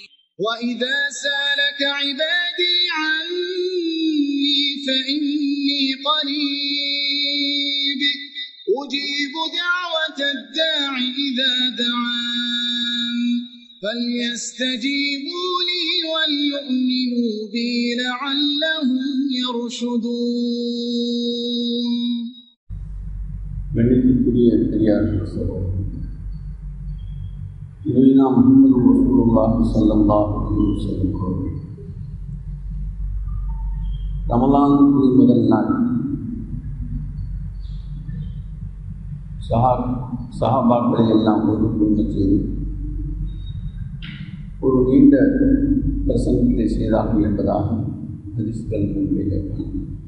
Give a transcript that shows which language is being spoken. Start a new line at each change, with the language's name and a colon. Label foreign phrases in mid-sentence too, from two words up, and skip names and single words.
Arabic: وإذا سألك عبادي عني فإني قريب أجيب دعوة الداع إذا دعان فليستجيبوا لي وليؤمنوا بي لعلهم يرشدون.
Tamil: கண்ணியத்திற்குரிய பெரியார்கள் சகோதரர்களே, நபினா முஹம்மது
Arabic: رسول الله صلى الله عليه وسلم
Tamil: அவர்கள் ரமலானுக்கு முதல் நாள் சஹாபாக்களை எல்லாம் ஒரு குடும்பம் செய்து ஒரு நீண்ட பிரசங்கத்தை செய்தார்கள் என்பதாக ஹதீஸ்கள் முன்னிலையில் காணலாம்.